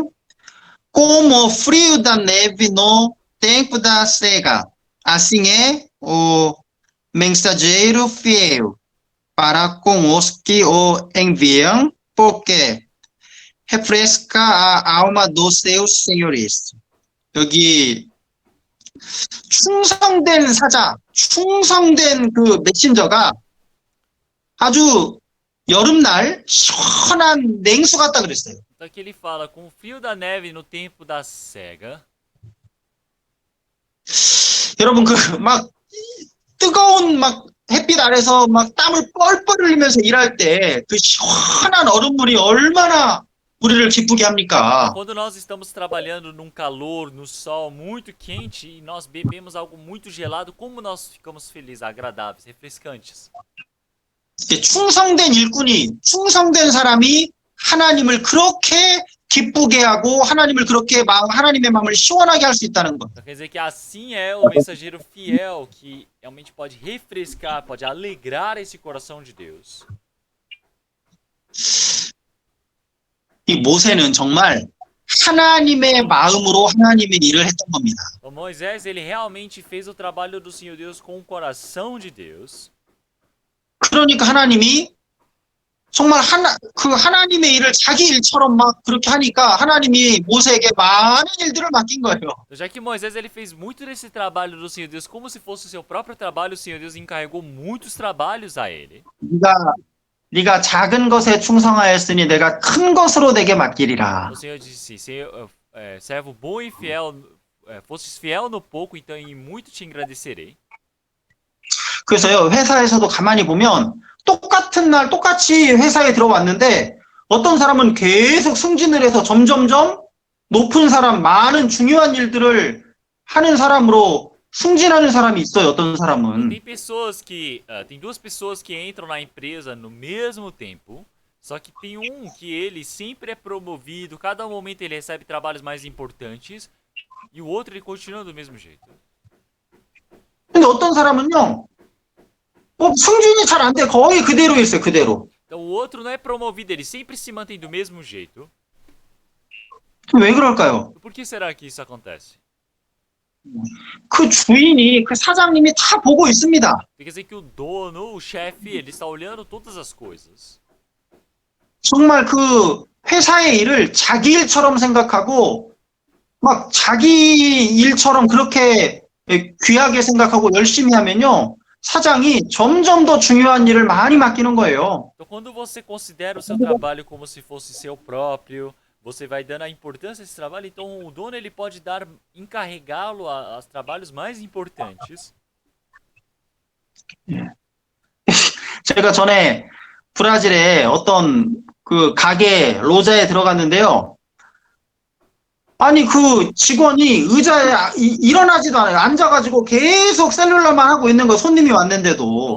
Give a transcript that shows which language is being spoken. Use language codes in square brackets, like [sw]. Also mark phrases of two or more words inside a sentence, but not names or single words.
[pt] Como o frio da neve no tempo da cega, assim é o mensageiro fiel para com os que o enviam, porque refresca a alma dos seus senhores. [ko] 여기 충성된 사자, 충성된 그 메신저가 아주 여름날 시원한 냉수 같다 그랬어요. [pt] Então aqui ele fala: com o frio da neve no tempo da cega. [ko] 여러분 그 막 뜨거운 막 햇빛 아래서 막 땀을 뻘뻘 흘리면서 일할 때 그 시원한 얼음물이 얼마나 우리를 기쁘게 합니까? [pt] Quando nós estamos trabalhando num calor, no sol muito quente e nós bebemos algo muito gelado, como nós ficamos felizes, agradáveis, refrescantes. [ko] 충성된 일꾼이, 충성된 사람이 하나님을 그렇게 기쁘게 하고 하나님을 그렇게 하나님의 마음을 시원하게 할 수 있다는 것. [pt] Então quer dizer que assim é o mensageiro fiel que realmente pode refrescar, pode alegrar esse coração de Deus. [ko] 이 모세는 정말 하나님의 마음으로 하나님의 일을 했던 겁니다. [pt] Então Moisés, ele realmente fez o trabalho do Senhor Deus com o coração de Deus. [ko] 그러니까 하나님이 정말 하나님의 일을 자기 일처럼 막 그렇게 하니까 하나님이 모세에게 많은 일들을 맡긴 거예요. [pt] Já que Moisés ele fez muito desse trabalho do Senhor Deus como se fosse o seu próprio trabalho, o Senhor Deus encarregou muitos trabalhos a ele. [ko] 네가 작은 것에 충성하였으니 내가 큰 것으로 내게 맡기리라. [pt] O Senhor disse: servo bom e fiel, fostes fiel no pouco, então em muito te engrandecerei. [ko] 그래서요, 회사에서도 가만히 보면 똑같은 날 똑같이 회사에 들어왔는데 어떤 사람은 계속 승진을 해서 점점점 높은 사람, 많은 중요한 일들을 하는 사람으로 승진하는 사람이 있어요. 어떤 사람은. [pt] Tem duas pessoas que entram na empresa no mesmo tempo, só que tem um que ele sempre é promovido, cada momento ele recebe trabalhos mais importantes, e o outro ele continua do mesmo jeito. [ko] 근데 어떤 사람은요, 승진이 잘 안 돼. 거의 그대로 있어요. 그대로. [pt] Então o outro não é promovido, ele sempre se mantém do mesmo jeito. [ko] 왜 그럴까요? [pt] Por que será que isso acontece? [ko] 그 주인이, 그 사장님이 다 보고 있습니다. [pt] Quer dizer que o dono, o chefe, ele está olhando todas as coisas. [ko] 정말 그 회사의 일을 자기 일처럼 생각하고 막 자기 일처럼 그렇게 귀하게 생각하고 열심히 하면요. 사장이 점점 더 중요한 일을 많이 맡기는 거예요. [pt] Então, quando você considera o seu trabalho como se fosse seu próprio, você vai dando a importância desse trabalho, então o dono ele pode encarregá-lo a trabalhos mais importantes. [ko] 제가 전에 브라질에 어떤 그 가게 로자에 들어갔는데요. 아니 그 직원이 의자에 일어나지도 않아요. 앉아가지고 계속 셀룰러만 하고 있는 거 손님이 왔는데도.